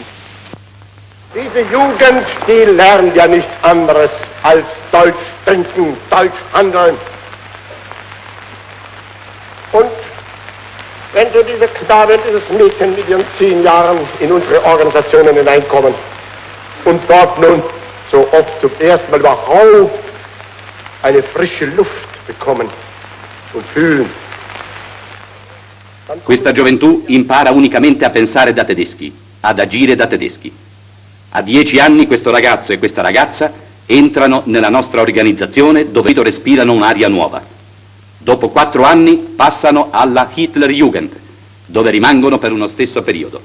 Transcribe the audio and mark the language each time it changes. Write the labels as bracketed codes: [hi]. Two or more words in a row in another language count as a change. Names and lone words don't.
[de] Diese Jugend, die lernt ja nichts anderes als Deutsch denken, Deutsch handeln. Und wenn so dieser Knabe, dieses Mädchen mit ihren 10 Jahren in unsere Organisationen hineinkommen und dort nun so oft zum ersten Mal überhaupt eine frische Luft bekommen und fühlen. [it] Questa gioventù impara unicamente a pensare da tedeschi, ad agire da tedeschi. A 10 anni questo ragazzo e questa ragazza entrano nella nostra organizzazione dove respirano un'aria nuova. Dopo 4 anni passano alla Hitlerjugend, dove rimangono per uno stesso periodo.